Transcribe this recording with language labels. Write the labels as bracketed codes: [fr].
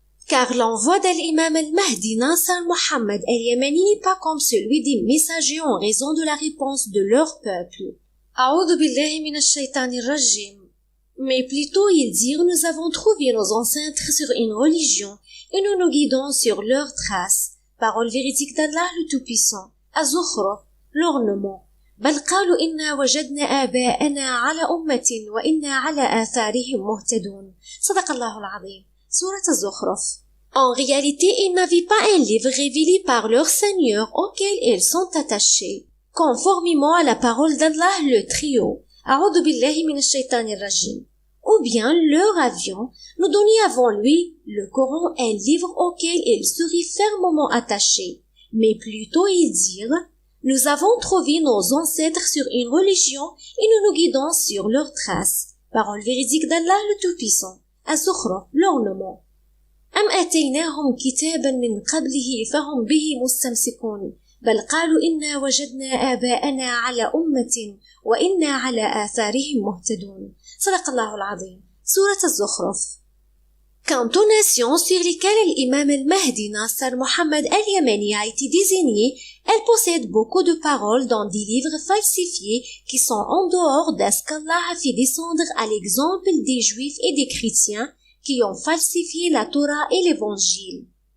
[fr] Car l'envoi de l'imam al-Mahdi Nasser Mohammed al-Yamani n'est pas comme celui des messagers en raison de la réponse de leur peuple. [ar] A'udhu billahi minash shaitanir rajim. [fr] Mais plutôt ils dirent nous avons trouvé nos ancêtres sur une religion et nous nous guidons sur leurs traces. Parole véridique d'Allah le Tout-Puissant. Az-Zukhruf, l'ornement. [ar] بل قالوا إنا وجدنا آباءنا على أمة وإنا على آثارهم مهتدون. صدق الله العظيم. Sourate Az-Zukhruf. [fr] En réalité, ils n'avaient pas un livre révélé par leur Seigneur auquel ils sont attachés, conformément à la parole d'Allah le trio. [ar] A'udhu billahi minash shaitanir rajim. [fr] Ou bien leur avion nous donnait avant lui, le Coran, un livre auquel ils seraient fermement attachés. Mais plutôt ils dirent, nous avons trouvé nos ancêtres sur une religion et nous nous guidons sur leurs traces. Parole véridique d'Allah le Tout-Puissant. Az-Zukhruf, l'ornement. [ar] أم آتيناهم كتابا من قبله فهم به مستمسكون بل قالوا إنا وجدنا آباءنا على أمة وإنا على آثارهم مهتدون. صدق الله العظيم. سورة الزخرف. [fr] Quant aux nations sur lesquelles l'imam al-Mahdi Nasser Mohammed al-Yamani a été désigné, elles possèdent beaucoup de paroles dans des livres falsifiés qui sont en dehors de ce qu'Allah a fait descendre à l'exemple des Juifs et des chrétiens qui ont falsifié la Torah et l'Évangile.